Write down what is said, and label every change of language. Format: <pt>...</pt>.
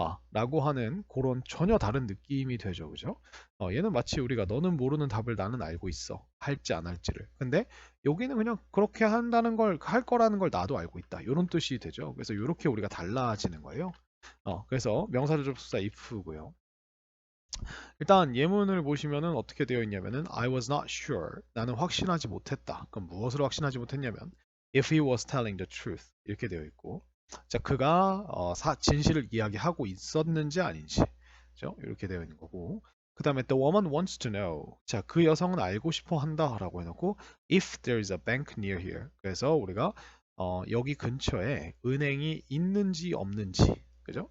<ko>라고 하는 그런 전혀 다른 느낌이 되죠. 그죠? 얘는 마치 우리가 너는 모르는 답을 나는 알고 있어. 할지 안 할지를. 근데 여기는 그냥 그렇게 한다는 걸, 할 거라는 걸 나도 알고 있다. 이런 뜻이 되죠. 그래서 이렇게 우리가 달라지는 거예요. 그래서 명사절 접속사 if고요. 일단 예문을 보시면은 어떻게 되어 있냐면은</ko> <en>I was not sure.</en> <ko>나는 확신하지 못했다. 그럼 무엇을 확신하지 못했냐면</ko> <en>if he was telling the truth.</en> <ko>이렇게 되어 있고, 자, 그가 진실을 이야기하고 있었는지 아닌지, 그죠? 이렇게 되어 있는 거고, 그 다음에</ko> <en>the woman wants to know.</en> <ko>자, 그 여성은 알고 싶어 한다라고 해놓고</ko> <en>if there is a bank near here.</en> <ko>그래서 우리가 여기 근처에 은행이 있는지 없는지, 그죠?</ko>